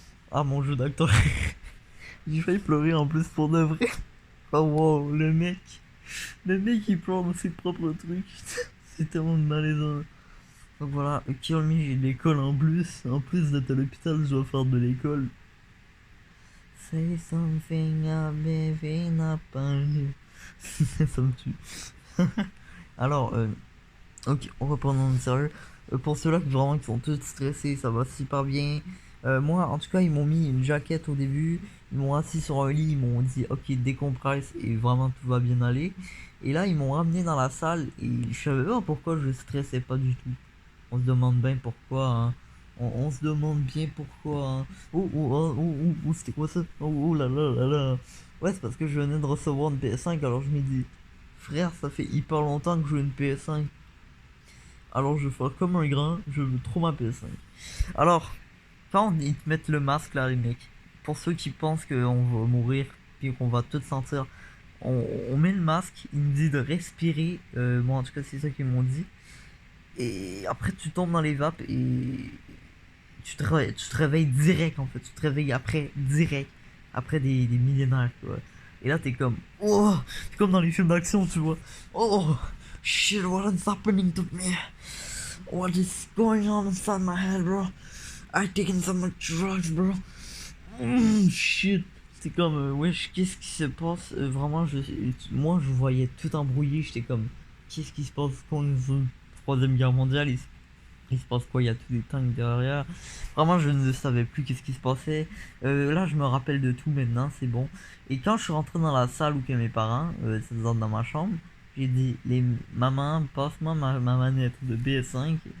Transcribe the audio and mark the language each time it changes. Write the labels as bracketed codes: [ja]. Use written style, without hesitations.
[fr] Ah, mon jeu d'acteur. J'ai failli pleurer en plus pour de vrai. Oh wow, le mec. Le mec il pleure dans ses propres trucs. C'est tellement malaisant. Donc voilà, Kill Me, j'ai de l'école en plus. En plus d'être à l'hôpital, je dois faire de l'école. Say something I've been up ça me tue. Alors, ok, on reprend dans le sérieux. Pour ceux-là qui vraiment qui sont tous stressés, ça va super bien. Moi, en tout cas, ils m'ont mis une jaquette au début. Ils m'ont assis sur un lit, ils m'ont dit ok, décompresse et vraiment tout va bien aller. Et là, ils m'ont ramené dans la salle et je savais pas pourquoi je stressais pas du tout. On se demande bien pourquoi, hein. On se demande bien pourquoi, hein. C'était quoi ça? Oh là là là là. Ouais, c'est parce que je venais de recevoir une PS5, alors je me dis, frère, ça fait hyper longtemps que je joue une PS5. Alors je vais faire comme un grand, je veux trop ma PS5. Alors, quand ils te mettent le masque là, les mecs, pour ceux qui pensent qu'on va mourir, puis qu'on va tout sentir, on met le masque, ils nous disent de respirer. Moi, en tout cas, c'est ça qu'ils m'ont dit. Et après, tu tombes dans les vapes et tu te réveilles direct en fait. Tu te réveilles après, direct. Après des millénaires, tu vois. Et là, t'es comme, oh, c'est comme dans les films d'action, tu vois. [en] Oh, shit, what is happening to me? What is going on inside my head, bro? I taken so much drugs, bro. Shit. [fr] C'est comme, wesh, qu'est-ce qui se passe? Vraiment, moi, je voyais tout embrouillé. J'étais comme, qu'est-ce qui se passe quand une troisième guerre mondiale? Il se passe quoi? Il y a tous les tanks derrière. Vraiment, je ne savais plus qu'est-ce qui se passait. Là, je me rappelle de tout maintenant, c'est bon. Et quand je suis rentré dans la salle où que mes parents, c'est-à-dire dans ma chambre, j'ai dit, maman, passe-moi ma manette de PS5.